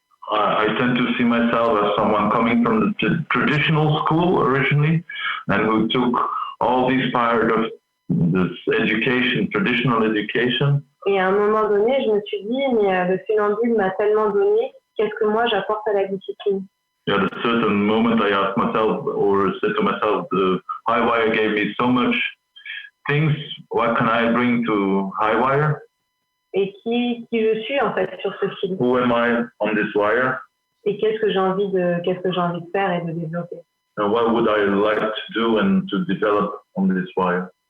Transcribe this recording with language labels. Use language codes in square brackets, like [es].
[en] I tend to see myself as someone coming from the traditional school originally, and who took all these part of this education, traditional education. [fr] Et à un moment donné, je me suis dit, mais le funambule m'a tellement donné, qu'est-ce que moi j'apporte à la discipline? [en] At a certain moment, I asked myself, or said to myself, the high wire gave me so much things. What can I bring to high wire? [fr] Et qui je suis en fait sur ce fil? [en] Who am I on this wire? [fr] Et qu'est-ce que j'ai envie de faire et de développer? [en] And what would I like to do and to develop on this wire?